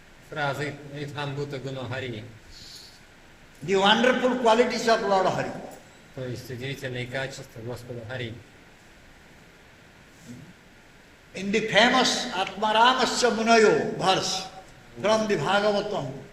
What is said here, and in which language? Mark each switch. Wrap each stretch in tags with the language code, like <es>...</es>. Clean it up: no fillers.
<ru>Фраза Itham Bhuta Guna Hari.</ru> <en>The wonderful qualities of Lord Hari.</en> <ru>То есть удивительные качества Господа Хари.</ru> <en>In the famous Atmaramasya Munayo verse from the Bhagavatam,</en>